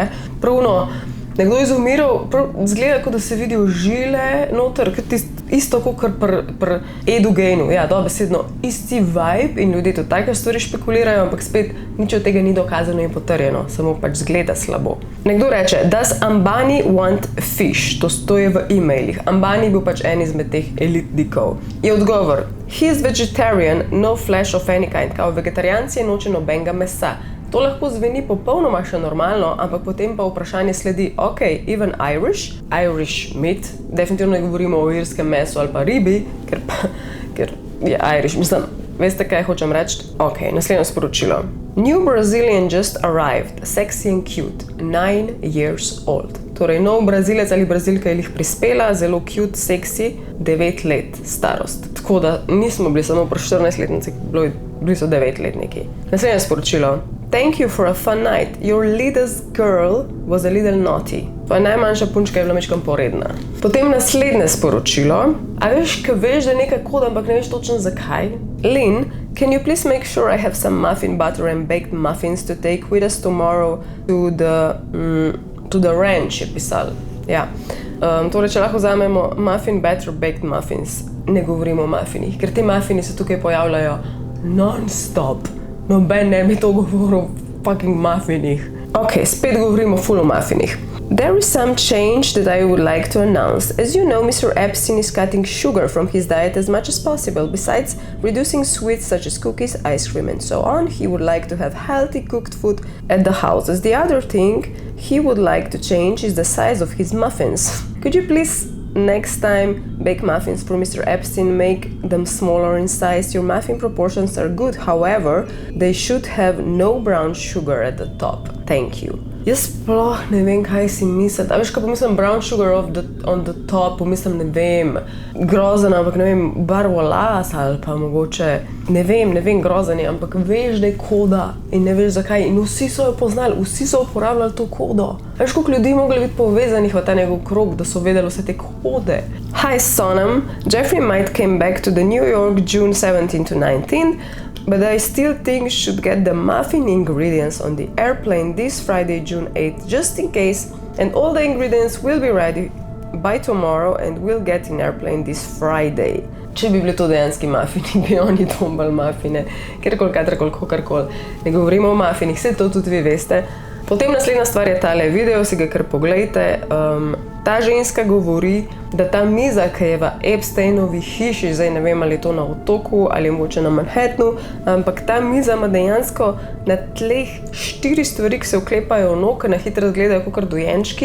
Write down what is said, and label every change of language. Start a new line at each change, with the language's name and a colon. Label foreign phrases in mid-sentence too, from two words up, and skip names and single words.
Slovenian: Pravno, nekdo je izumiral, zgleda, kot da se vidijo žile noter, isto kot pri Edu Geinu, ja, dobesedno isti vibe in ljudje tudi take stvari špekulirajo, ampak spet nič od tega ni dokazano in potrjeno, samo pač zgleda slabo. Nekdo reče,
English: does Ambani want fish?
Slovenian: To je v e-mailih. Ambani je bil pač en izmed teh elitnikov. Je odgovor,
English: he is vegetarian, no flesh of any kind,
Slovenian: kao vegetarijanci je noče nobenega mesa. To lahko zveni popolnoma še normalno, ampak potem pa vprašanje sledi,
English: ok, even Irish meat,
Slovenian: definitivno ne govorimo o irskem mesu ali pa ribi, ker je Irish, mislim, veste, kaj hočem reči? Ok, naslednje sporočilo.
English: New Brazilian just arrived, sexy and cute, 9 years old.
Slovenian: Torej, nov Brazilec ali Brazilka je jih prispela, zelo
English: cute, sexy,
Slovenian: 9 let starost. Tako da nismo bili samo pri 14-letnici, bili so 9-letniki. Naslednje sporočilo.
English: Thank you for a fun night. Your littlest girl was a little naughty.
Slovenian: Tvoja najmanjša punčka je bila mečkam poredna. Potem naslednje sporočilo. A veš, ko veš, da je nekaj kod, ampak ne veš točno zakaj?
English: Lynn, can you please make sure I have some muffin butter and baked muffins to take with us tomorrow to the ranch,
Slovenian: je pisal. Ja. Torej, če lahko vzamemo
English: muffin butter, baked muffins,
Slovenian: ne govorimo o muffinih, ker te muffini se tukaj pojavljajo non-stop. Noben ne bi to govoril o fucking muffinih. Ok, spet govorimo full o muffinih.
English: There is some change that I would like to announce. As you know, Mr. Epstein is cutting sugar from his diet as much as possible. Besides reducing sweets such as cookies, ice cream and so on, he would like to have healthy cooked food at the house. As the other thing he would like to change is the size of his muffins. Could you please next time bake muffins for Mr. Epstein, make them smaller in size? Your muffin proportions are good, however, they should have no brown sugar at the top. Thank you.
Slovenian: Jaz sploh ne vem, kaj si misliti. A veš, ko pomislim
English: brown sugar on the top,
Slovenian: pomislim, ne vem, grozen, ampak ne vem, barvo las ali pa mogoče, ne vem, grozen je, ampak veš, da je koda in ne veš zakaj. In vsi so jo poznali, vsi so uporabljali to kodo. A veš, koliko ljudi mogli biti povezanih v ta njegov krog, da so vedeli vse te kode.
English: Hi, Sonam. Jeffrey might came back to the New York June 17 to 19, but I still think should get the muffin ingredients on the airplane this Friday, June 8th, just in case, and all the ingredients will be ready by tomorrow and we'll get in airplane this Friday.
Slovenian: Če bi bili to dejanski muffini, bi oni tombali muffine, kjerkoli, katerkoli, kogarkoli. Ne govorimo o muffinih, vse to tudi vi veste. Potem naslednja stvar je tale video, si ga kar poglejte. Ta ženska govori, da ta miza, ki je v Epsteinovi hiši, zdaj ne vem, ali je to na otoku ali mogoče na Manhattanu, ampak ta miza ima dejansko na tleh 4 stvari, ki se vklepajo v nog, ki na hitro izgledajo kakor dojenčki.